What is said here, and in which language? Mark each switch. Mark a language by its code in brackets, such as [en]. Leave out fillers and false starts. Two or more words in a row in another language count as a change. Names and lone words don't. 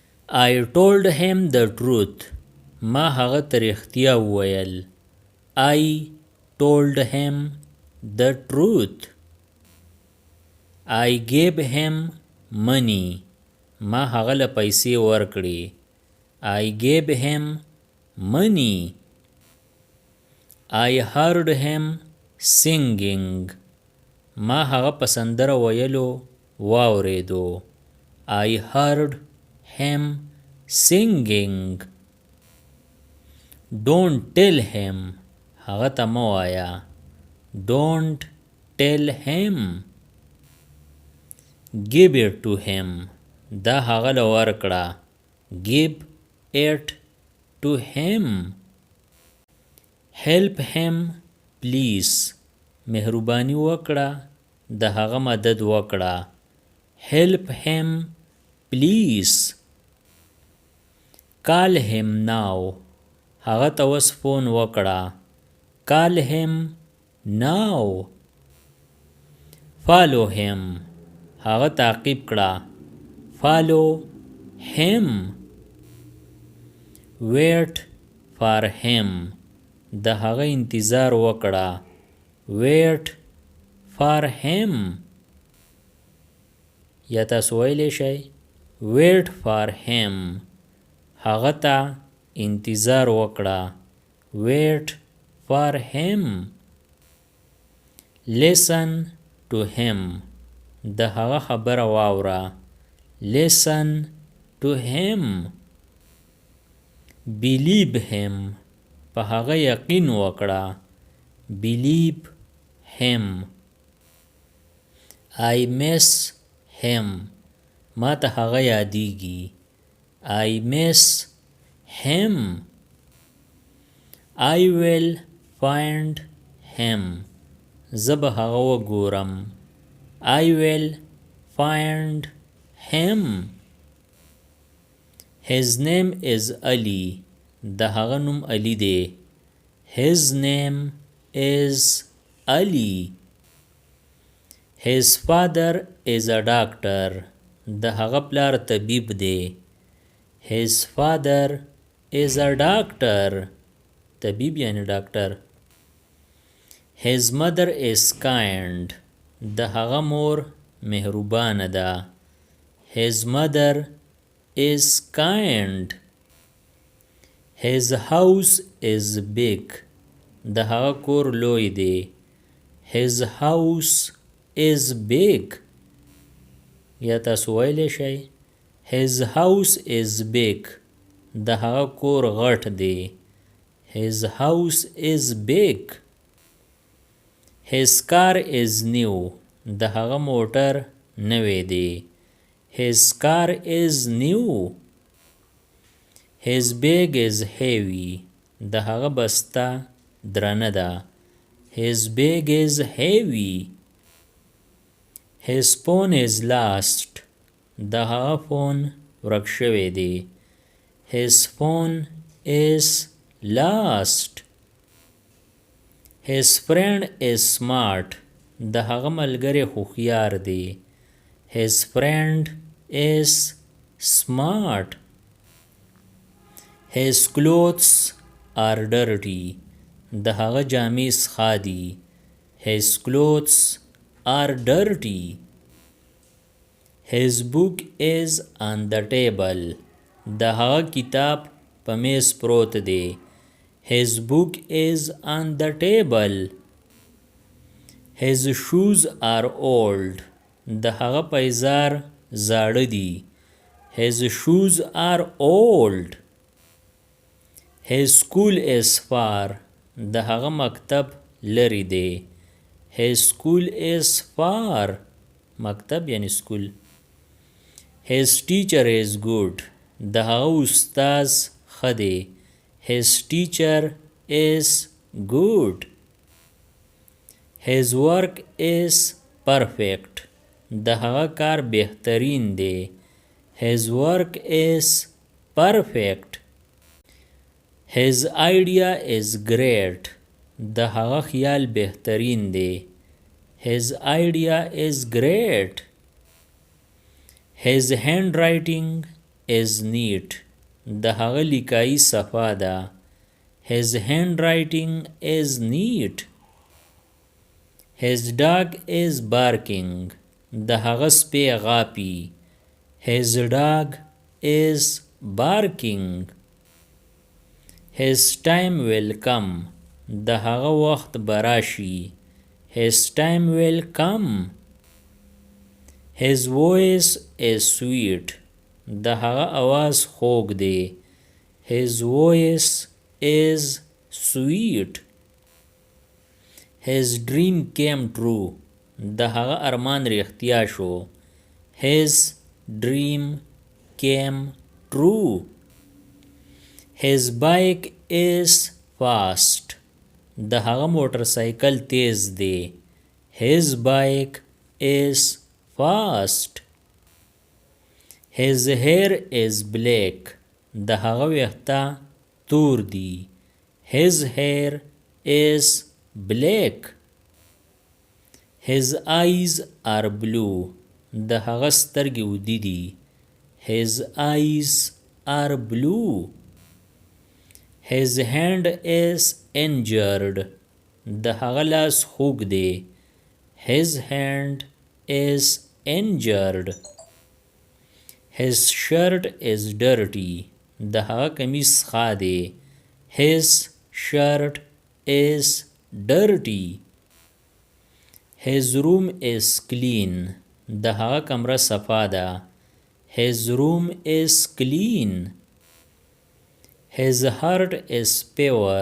[en] I told him the truth. [ps] ما هغه ته رښتیا وویل. [en] I told him the truth. I gave him money. [ps] ما هغه له پیسې ورکړې. [en] I gave him money. I heard him singing. [ps] ما هغه په سندره ویلو واورېدو. [en] I heard him singing. Don't tell him. [ps] هغه ته مه وایه. [en] Don't tell him. Give it to him. [ps] دا هغه له ورکړه. [en] Give it to him. Help him please. [ps] مهرباني وکړه. د هغه مدد وکړه. [en] Help him please. Call him now. [ps] هغه ته اوس فون وکړه. [en] Call him now. Follow him. [ps] هغه تعقیب کړه. [en] Follow him. Wait for him. [ps] د هغه انتظار وکړه. [en] Wait for him. [ps] یا تاسو ویلی شئ [en] wait for him. [ps] هغه ته انتظار وکړه. [en] Wait for him. Listen to him. [ps] د هغه خبره واوره. [en] Listen to him. Believe him. [ps] په هغه یقین وکړه. [en] Believe him. I miss him. [ps] ما ته هغه یادیږي. [en] I miss him. I will find him. [ps] زه به هغه وګورم. [en] I will find him. His name is Ali. [ps] د هغه نوم علی دی. [en] His name is Ali. His father is a doctor. [ps] د هغه پلار طبیب دی. [en] His father is a doctor. [ps] طبیب یعنی ډاکټر. [en] His mother is kind. [ps] د هغه مور مهربانه ده. [en] His mother is kind. His house is big. [ps] د هغه کور لوی دی. [en] His house is big. [ps] یا تاسو ویلی شئ [en] His house is big. [ps] د هغه کور غټ دی. [en] His house is big. His car is new. [ps] د هغه موټر نوی دی. [en] His car is new. His bag is heavy. [ps] د هغه بسته درنه ده. [en] His bag is heavy. His phone is lost. [ps] د هغه فون ورک شوی دی. [en] His phone is lost. His friend is smart. [ps] د هغه ملګری هوښیار دی. [en] His friend is smart. His clothes are dirty. [ps] د هغه جامې سخا دي. [en] His clothes are dirty. His book is on the table. [ps] د هغه کتاب په میز پروت دی. [en] His book is on the table. His shoes are old. [ps] د هغه پایزار زاړه دي. [en] His shoes are old. His school is far. [ps] د هغه مکتب لري دی. [en] His school is far. [ps] مکتب یعنی سکول. [en] His teacher is good. [ps] د هغه استاذ ښه دی. [en] His teacher is good. His work is perfect. [ps] د هغه کار بهترین دی. [en] His work is perfect. His idea is great. [ps] د هغه خیال بهترین دی. [en] His idea is great. His handwriting is neat. [ps] د هغه لیکایي صفا ده. [en] His handwriting is neat. His dog is barking. [ps] د هغه سپی غاپي. [en] His dog is barking. His time will come. [ps] د هغه وخت براشي. [en] His time will come. His voice is sweet. [ps] د هغه आवाज خوږ دی. [en] His voice is sweet. His dream came true. [ps] د هغه ارمان رښتیا شو. [en] His dream came true. His bike is fast. [ps] د هغه موټر سایکل تیز دی. [en] His bike is fast. His hair is black. [ps] د هغه ویښته تور دی. [en] His hair is black. His eyes are blue. [ps] د هغه سترګې ودې دي. [en] His eyes are blue. His hand is injured. [ps] د هغه لاس خوږ دی. [en] His hand is injured. His shirt is dirty. [ps] د هغه کمیس خا دی. [en] His shirt is dirty. His room is clean. [ps] د هغه کمره صفا ده. [en] His room is clean. His heart is pure.